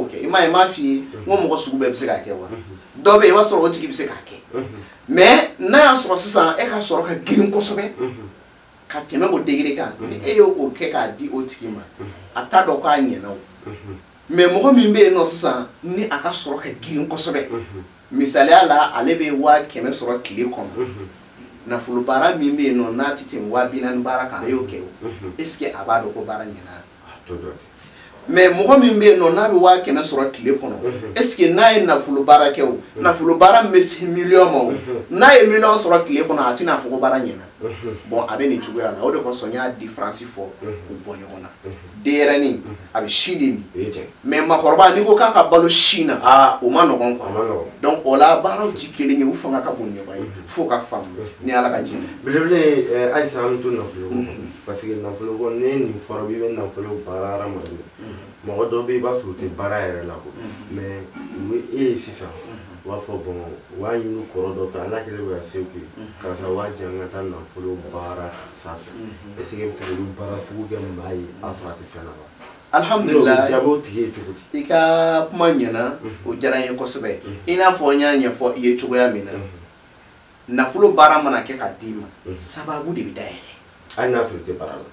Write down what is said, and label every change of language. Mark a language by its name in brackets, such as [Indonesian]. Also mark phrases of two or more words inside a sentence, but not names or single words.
[Bambara] kɛ i m'a f'i ye n ko mɔgɔ sugu bɛɛ bɛ se k'a kɛ wa dɔ bɛ yen i b'a sɔrɔ o tigi bɛ se k'a kɛ mais n'a y'a sɔrɔ sisan e ka sɔrɔ ka girin kosɛbɛ ka tɛmɛ o degré kan ni e y'o kɛ k'a di o tigi ma a t'a dɔn k'a ɲɛna o mais mɔgɔ min bɛ yen nɔ sisan ni a ka sɔrɔ ka girin kosɛbɛ misaliya la ale bɛ 500 sɔrɔ tile kɔnɔ nafolo baara min bɛ yen nɔ n'a tɛ tɛmɛ 40 baara kan a y'o kɛ o [French] est ce que [Bambara] a b'a dɔn ko baara ɲɛna mais mɔgɔ min bɛ yen nɔ n'a bɛ 500 sɔrɔ tile kɔnɔ [French] est ce que [Bambara] n'a ye nafolo baara kɛ o nafolo baara min bɛ se million ma o n'a ye million sɔrɔ tile kɔnɔ a tɛna fɔ ko baara ɲɛna bon a bɛ nin cogoya la o de kosɔn n y'a différence fɔ k'u bɔ ɲɔgɔn na denyɛrɛnin a bɛ sin de min mais makɔrɔba n'i ko k'a ka balo sin na o ma nɔgɔn [French] quoi donc [Bambara] o la baaraw ti kelen ye u fanga ka bon ɲɔgɔn ye fo ka faamu ni ala ka jɛn belebele halisa an bɛ to nafolo [French] parce que [Bambara] nafolo ko ne nin fɔra i bɛ nafolo baara hadamaden mɔgɔ dɔ bɛ yen i b'a sɔrɔ o tɛ baara yɛrɛ la ko mais u ye e ye sisan u b'a fɔ bon u b'a ɲini kɔrɔ dɔ fɛ ala kelen bɛ ka se k'u ye karisa u b'a jɛ an ka taa nafolo baara sanfɛ [French] est ce que [Bambara] bɛ se k'olu baara sugu kɛ maa ye a sɔrɔ a tɛ fɛn na wa alhamdulilah jaabi o tigi ye cogo di i ka kuma ɲɛna o diyara n ye kosɛbɛ i n'a fɔ n y'a ɲɛfɔ i ye cogoya min na nafolo baara mana kɛ ka d'i ma sababu de bɛ dayɛlɛ hali n'a sɔrɔ i tɛ baara la